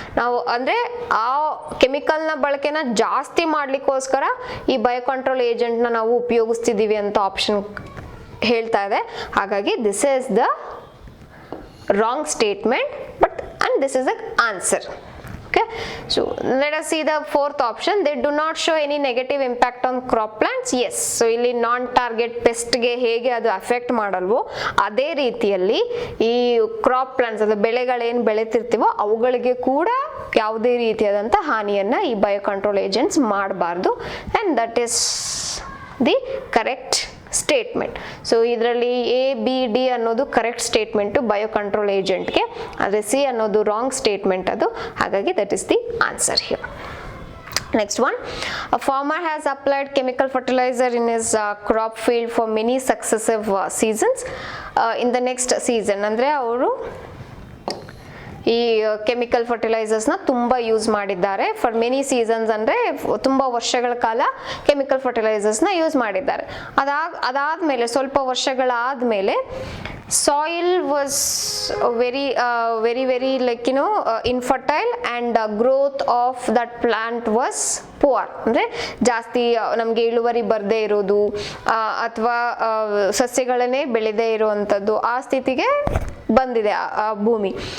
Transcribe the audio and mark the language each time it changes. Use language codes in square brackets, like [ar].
[kn] ನಾವು ಅಂದರೆ ಆ ಕೆಮಿಕಲ್ನ ಬಳಕೆನ ಜಾಸ್ತಿ ಮಾಡಲಿಕ್ಕೋಸ್ಕರ ಈ ಬಯೋಕಂಟ್ರೋಲ್ ಏಜೆಂಟ್ನ ನಾವು ಉಪಯೋಗಿಸ್ತಿದ್ದೀವಿ ಅಂತ ಆಪ್ಷನ್ ಹೇಳ್ತಾ ಇದೆ. ಹಾಗಾಗಿ [en] This is the wrong statement, but and this is the answer. Okay, so let us see the fourth option. They do not show any negative impact on crop plants. [kn] Yes, so ಇಲ್ಲಿ ನಾನ್ target pest ಗೆ ಹೇಗೆ ಅದು affect ಮಾಡಲ್ವೋ ಅದೇ ರೀತಿಯಲ್ಲಿ ಈ crop plants ಅದು ಬೆಳೆಗಳೇನು ಬೆಳೆತಿರ್ತೀವೋ ಅವುಗಳಿಗೆ ಕೂಡ ಯಾವುದೇ ರೀತಿಯಾದಂಥ ಹಾನಿಯನ್ನ ಈ ಬಯೋ ಕಂಟ್ರೋಲ್ ಏಜೆಂಟ್ಸ್ ಮಾಡಬಾರ್ದು, [en] And that is the correct statement. [kn] So ಇದರಲ್ಲಿ ಎ ಬಿ ಡಿ ಅನ್ನೋದು ಕರೆಕ್ಟ್ ಸ್ಟೇಟ್ಮೆಂಟು ಬಯೋ ಕಂಟ್ರೋಲ್ ಏಜೆಂಟ್ಗೆ, ಆದರೆ ಸಿ ಅನ್ನೋದು ರಾಂಗ್ ಸ್ಟೇಟ್ಮೆಂಟ್ ಅದು. ಹಾಗಾಗಿ [en] That is the answer here. Next one, a farmer has applied chemical fertilizer in his crop field for many successive seasons. In the next season [kn] ಅಂದರೆ ಅವರು ಈ chemical ಫರ್ಟಿಲೈಸರ್ಸ್ನ ತುಂಬ use ಮಾಡಿದ್ದಾರೆ. [en] for many seasons [kn] ಅಂದರೆ ತುಂಬ ವರ್ಷಗಳ ಕಾಲ ಕೆಮಿಕಲ್ ಫರ್ಟಿಲೈಸರ್ಸ್ನ ಯೂಸ್ ಮಾಡಿದ್ದಾರೆ. ಅದಾದಮೇಲೆ ಸ್ವಲ್ಪ ವರ್ಷಗಳಾದಮೇಲೆ [en] soil was very like infertile and growth of that plant was poor, [kn] ಅಂದರೆ ಜಾಸ್ತಿ ನಮಗೆ ಇಳುವರಿ ಬರದೇ ಇರೋದು ಅಥವಾ ಸಸ್ಯಗಳನ್ನೇ ಬೆಳೆದೇ ಇರುವಂಥದ್ದು ಆ ಸ್ಥಿತಿಗೆ ಬಂದಿದೆ ಆ ಭೂಮಿ.